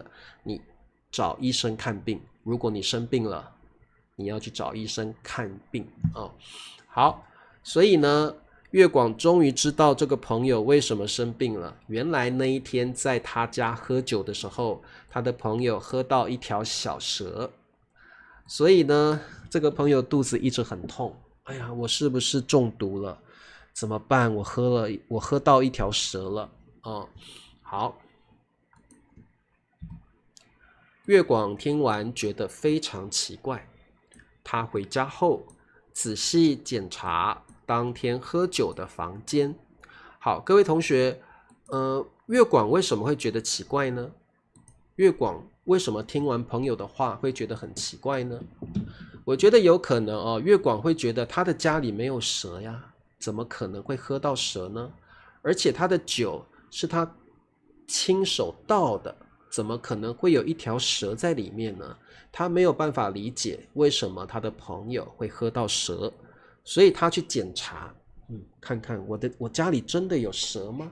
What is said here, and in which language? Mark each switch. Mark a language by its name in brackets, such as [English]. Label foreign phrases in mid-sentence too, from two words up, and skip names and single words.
[Chinese] 你找醫生看病，如果你生病了，你要去找醫生看病好，所以呢，月廣終於知道這個朋友為什麼生病了。原來那一天在他家喝酒的時候，他的朋友喝到一條小蛇，所以呢，這個朋友肚子一直很痛。哎呀，我是不是中毒了？怎麼辦？我喝到一條蛇了。好。月廣聽完覺得非常奇怪，他回家後仔細檢查當天喝酒的房間。好，各位同學，月廣為什麼會覺得奇怪呢？月廣為什麼聽完朋友的話會覺得很奇怪呢？我覺得有可能月廣會覺得他的家裡沒有蛇呀，怎麼可能會喝到蛇呢？而且他的酒是他親手倒的，怎麼可能會有一條蛇在裡面呢？他沒有辦法理解為什麼他的朋友會喝到蛇，所以他去檢查，看看我家裡真的有蛇嗎？